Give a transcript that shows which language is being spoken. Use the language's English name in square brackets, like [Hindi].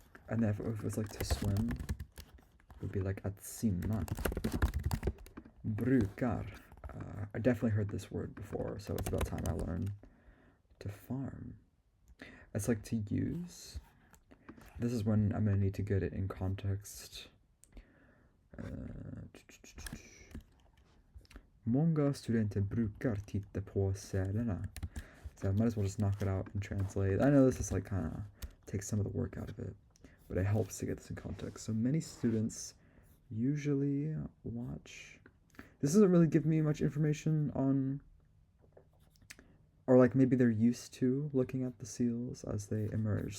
[English] And if it was like to swim, it would be like [Swedish] att simma. [English] Brukar. I definitely heard this word before, so it's about time I learn. To farm. It's like to use. This is when I'm gonna need to get it in context. [Swedish] Många studenter brukar titta på sälarna. [English] So I might as well just knock it out and translate. I know this is like kind of takes some of the work out of it, but it helps to get this in context. So many students usually watch. This doesn't really give me much information on, or like maybe they're used to looking at the seals as they emerge.